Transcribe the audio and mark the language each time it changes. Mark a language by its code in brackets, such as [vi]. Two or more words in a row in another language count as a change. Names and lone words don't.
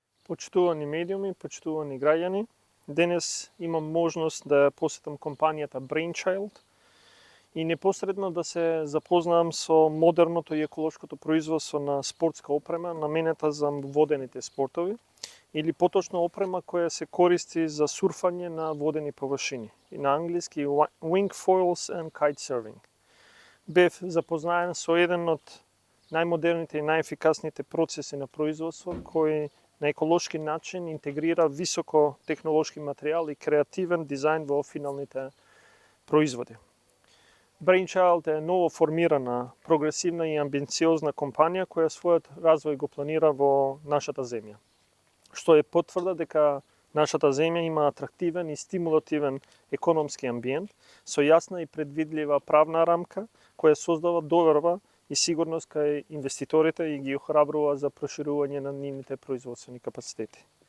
[mk] Почитувани медиуми, почитувани граѓани, денес имам можност да посетам компанијата Brainchild и непосредно да се запознам со модерното и еколошкото производство на спортска опрема наменета за водените спортови или поточно опрема која се користи за сурфање на водени површини и на англиски [en] wing foils and kitesurfing. [mk] Бев запознаен со еден од најмодерните и најефикасните процеси на производство кој на еколошки начин интегрира високо технолошки материјал и креативен дизајн во финалните производи. Brainchild е ново формирана, прогресивна и амбициозна компанија која својот развој го планира во нашата земја, што е потврда дека нашата земја има атрактивен и стимулативен економски амбиент со јасна и предвидлива правна рамка која создава доверба и сигурност кај инвеститорите и ги охрабрува за проширување на нивните производствени капацитети.